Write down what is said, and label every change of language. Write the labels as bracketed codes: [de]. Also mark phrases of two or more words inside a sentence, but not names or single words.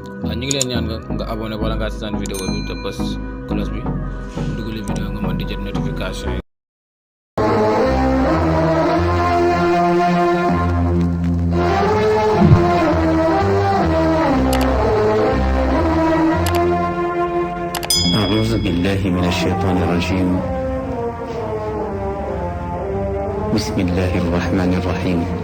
[wo] ñu ngi leen ñaan nga abonné wala nga seetaan vidéo bi te bës cloche bi dugal vidéo nga mën di jot notification yi. [ar] أعوذ بالله من الشيطان الرجيم. بسم الله الرحمن الرحيم.